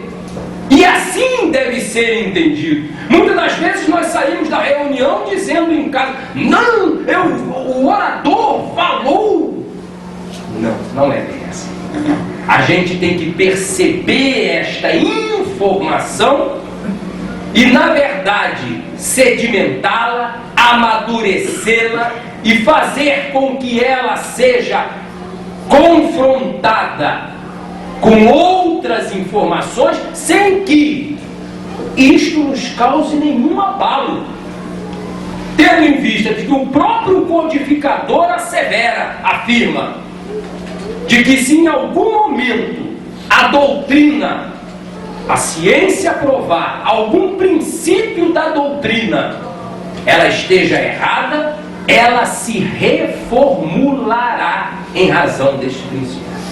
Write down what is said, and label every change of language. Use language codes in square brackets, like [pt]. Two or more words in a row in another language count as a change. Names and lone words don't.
[pt] E assim deve ser entendido. Muitas das vezes nós saímos da reunião dizendo em casa, não, o orador falou. Não, não é bem assim. A gente tem que perceber esta informação e, na verdade, sedimentá-la, amadurecê-la e fazer com que ela seja confrontada com outras informações sem que isto nos cause nenhum abalo, tendo em vista de que o próprio codificador afirma de que se em algum momento a doutrina, a ciência provar algum princípio da doutrina, ela esteja errada, ela se reformulará em razão deste princípio.